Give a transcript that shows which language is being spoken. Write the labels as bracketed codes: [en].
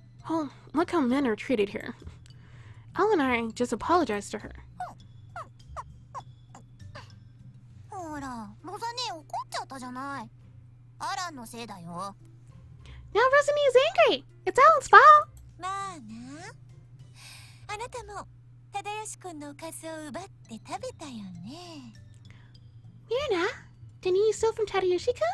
[en] Oh, look how men are treated here. Al and I just apologized to her. [ja] ほら、ロザ姉怒っちゃったじゃない。アランのせいだよ。 [en] Now Rosalie is angry! It's Alan's fault! [ja] まあな。あなたも忠義君のおかずを奪って食べたよね。 [en] Mirna, didn't you steal from Tadayoshi-kun?